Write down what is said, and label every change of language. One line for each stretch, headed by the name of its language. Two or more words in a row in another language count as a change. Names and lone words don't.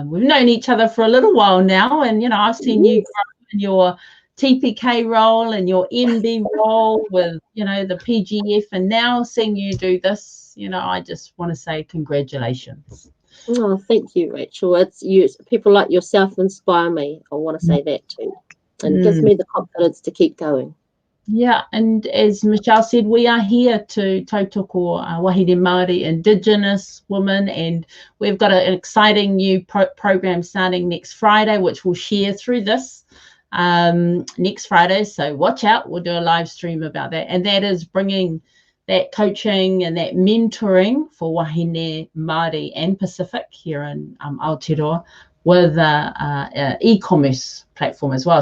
English: We've known each other for a little while now, and, you know, I've seen you grow in your TPK role and your MB role with, you know, the PGF, and now seeing you do this, you know, I just want to say congratulations. Oh, thank you, Rachel. It's you. People like yourself inspire me. I want to say that too. And it gives me the confidence to keep going. Yeah, and as Michelle said, we are here to
Māori: tautoko wahine Māori,
English: Indigenous women, and we've got an exciting new program starting next Friday, which we'll share through this next Friday. So watch out. We'll do a live stream about that. And that is bringing that coaching and that mentoring for
Māori: wahine Māori
English: and Pacific here in Aotearoa with an e-commerce platform as well.